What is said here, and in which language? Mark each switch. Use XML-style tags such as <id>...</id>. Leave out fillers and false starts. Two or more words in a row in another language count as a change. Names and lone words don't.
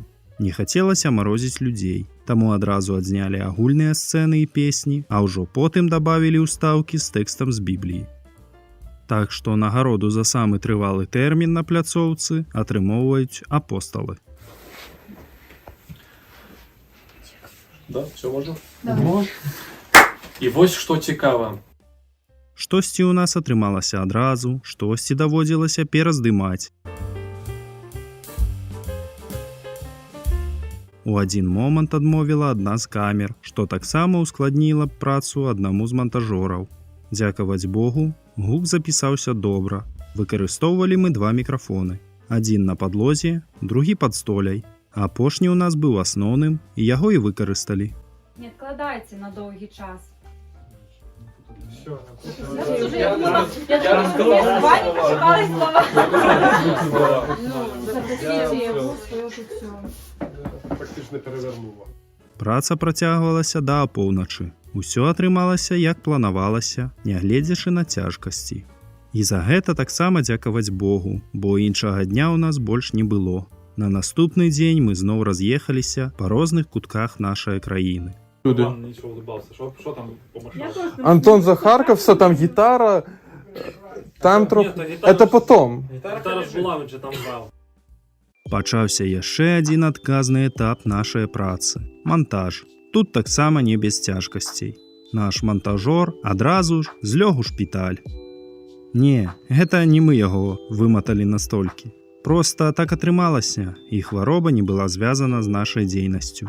<be>Не хацелася марозіць людзей, таму адразу адзнялі агульныя сцэны і песні, а ўжо потым дабавілі ўстаўкі з тэкстам з Бібліі. Так што нагароду за самы трывалы тэрмін на пляцоўцы атрымоўваюць апосталы.</be> <ru>Да,</ru> <uk>все можна? Давай. І ось що цікаво.</uk> <be>Штосьці ў нас атрымалася адразу, штосьці даводзілася пераздымаць. У адзін момант адмовіла адна з камер, што таксама ўскладніла б працу аднаму з мантажораў. Дзякаваць Богу, гук запісаўся добра. Выкарыстоўвалі мы 2 мікрафоны. Адзін на падлозе, другі пад столяй. Апошні ў нас быў асноўным, і яго і выкарысталі.</be> <ru>Не откладайте на долгий час.</ru> <uk>я думала, що ви з Ваней пошукали слова.</uk> <ru>Запросите его в свое життя.</ru> <uk>Практично перевернула.</uk> <be>Праца працягвалася да апоўначы. Усё атрымалася, як планавалася, нягледзячы на цяжкасці. І за гэта таксама дзякаваць Богу, бо іншага дня ў нас больш не было. На наступны дзень мы зноў раз'ехаліся па розных кутках нашай краіны.</be> <uk>Люди. Пан нічого улыбався. Що там по машині? Я просто- Антон Захарков, там гітара, там трохи... Ні, то гітара-</uk> <ru>Это потом.</ru> <uk>Гітара ж була, він же там грав.</uk> <be>Пачаўся яшчэ адзін адказны этап нашай працы – монтаж. Тут таксама не без цяжкасцей. Наш монтажор адразу ж злёг у шпіталь. Не, гэта не мы яго выматалі настолькі. Проста так атрымалася, і хвароба не была звязана з нашай дзейнасцю.</be>